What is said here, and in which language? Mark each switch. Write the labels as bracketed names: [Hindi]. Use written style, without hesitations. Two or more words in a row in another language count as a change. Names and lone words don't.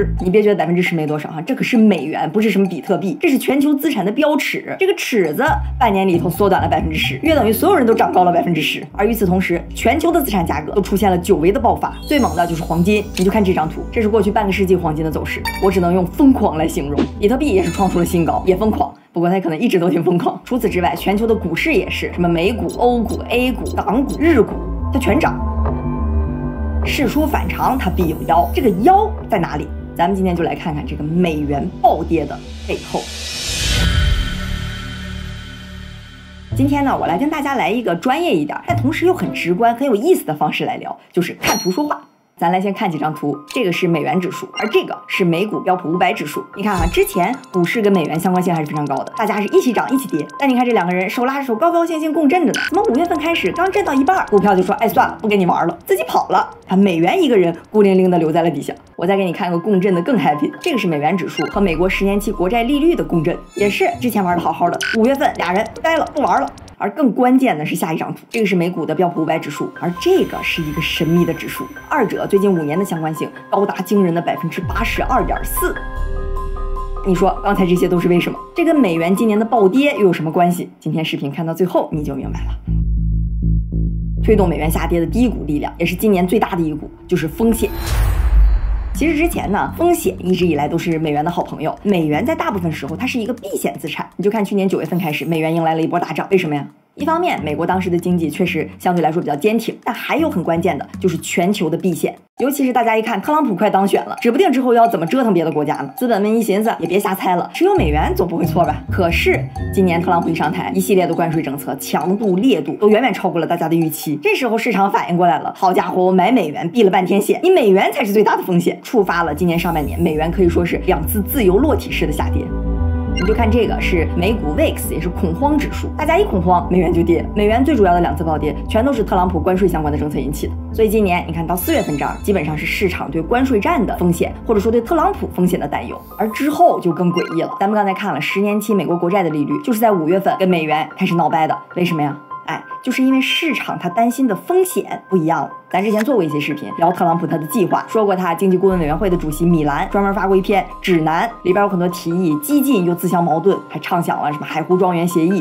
[Chinese] 你別覺得10%沒多少哈，這可是美元，不是什麼比特幣，這是全球資產的標尺。這個尺子半年裡頭縮短了10%，約等於所有人都漲高了10%。而與此同時，全球的資產價格都出現了久違的爆發，最猛的就是黃金。你就看這張圖，這是過去半個世紀黃金的走勢，我只能用瘋狂來形容。比特幣也是創出了新高，也瘋狂。不過它可能一直都挺瘋狂。除此之外，全球的股市也是，什麼美股、歐股、A 股、港股、日股，它全漲。事出反常，它必有妖。這個妖在哪裡？咱們今天就來看看這個美元暴跌的背後。今天呢，我來跟大家來一個專業一點，但同時又很直觀、很有意思的方式來聊，就是看圖說話。咱來先看幾張圖，這個是美元指數，而這個是美股標普500指數。你看啊，之前股市跟美元相關性還是非常高的，大家是一起漲一起跌。但你看這兩個人手拉着手，高高興興共振着呢。怎麼5月份開始剛震到一半，股票就說哎算了，不跟你玩了，自己跑了，把美元一個人孤零零的留在了底下。我再給你看個共振的更 happy， 這個是美元指數和美國10年期國債利率的共振，也是之前玩的好好的，5月份倆人呆了不玩了。而更關鍵的是下一張圖，這個是美股的標普500指數，而這個是一個神秘的指數，二者最近5年的相關性高達驚人的82.4%。你說剛才這些都是為什麼？這跟美元今年的暴跌又有什麼關係？今天視頻看到最後你就明白了。推動美元下跌的第一股力量，也是今年最大的一股，就是風險。其實之前呢，風險一直以來都是美元的好朋友。美元在大部分時候它是一個避險資產。你就看去年9月份開始，美元迎來了一波大漲。為什麼呀？一方面，美國當時的經濟確實相對來說比較堅挺，但還有很關鍵的就是全球的避險。尤其是大家一看特朗普快當選了，指不定之後要怎麼折騰別的國家呢？資本們一尋思，也別瞎猜了，持有美元總不會錯吧？可是今年特朗普一上台，一系列的關稅政策強度烈度都遠遠超過了大家的預期。這時候市場反應過來了，好家伙，我買美元避了半天險，你美元才是最大的風險，觸發了今年上半年美元可以說是2次自由落體式的下跌。你就看這個是美股 VIX， 也是恐慌指數，大家一恐慌，美元就跌。美元最主要的2次暴跌，全都是特朗普關稅相關的政策引起的。所以今年你看到4月份這兒，基本上是市場對關稅戰的風險，或者說對特朗普風險的擔憂。而之後就更詭異了，咱們剛才看了10年期美國國債的利率，就是在5月份跟美元開始鬧掰的。為什麼呀？哎，就是因為市場他擔心的風險不一樣了。咱之前做過一些視頻聊特朗普他的計劃，說過他經濟顧問委員會的主席米蘭專門發過一篇指南，裡邊有很多提議，激進又自相矛盾，還暢想了什麼海湖莊園協議。